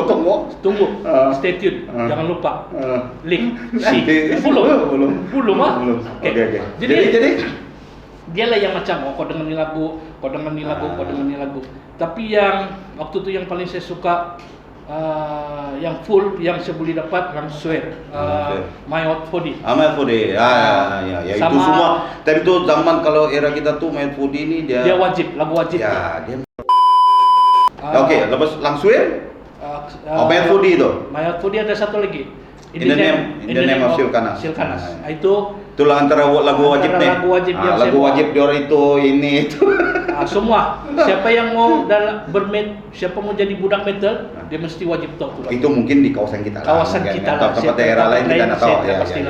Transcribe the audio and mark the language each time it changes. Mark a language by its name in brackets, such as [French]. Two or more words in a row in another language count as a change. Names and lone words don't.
[English] Stay tune. [Malay] Jangan lupa. Link C. Belum. Oke. Jadi dialah yang macam kau dengar ni lagu. Tapi yang waktu tu yang paling saya suka yang full yang saya boleh dapat Langsuir. My Hot Body. My Hot Body. Ya itu semua. Time tu zaman kalau era kita tuh My Hot Body ini dia wajib, lagu wajib. Ya, dia. Oke, lepas Langsuir. My Hot Body itu. My Hot Body ada satu lagi. In the name of Silkana. Itulah antara lagu wajib nih. Lagu wajib dia orang itu semua. Siapa yang mau siapa mau jadi budak metal, dia mesti wajib tahu. Itu mungkin di kawasan kita lah. Tempat daerah lain kita tidak tahu. Pastilah.